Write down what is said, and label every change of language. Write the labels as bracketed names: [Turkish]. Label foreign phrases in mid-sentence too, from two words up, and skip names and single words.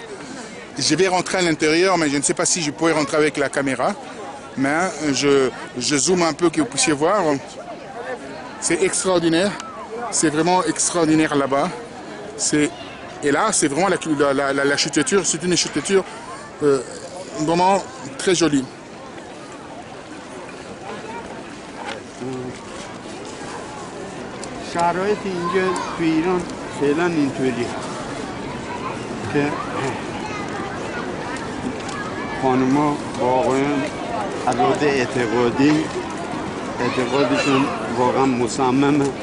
[French] Je vais rentrer à l'intérieur, mais je ne sais pas si je pourrais rentrer avec la caméra. Mais je zoome un peu que vous puissiez voir. C'est extraordinaire. C'est vraiment extraordinaire là-bas. Et là, c'est vraiment l'architecture. C'est une architecture vraiment très joli. [Persian] شرایط اینجا تو ایران فعلا اینطوری که خانم‌ها واقعا علاوه اعتقادشون واقعا مصممه.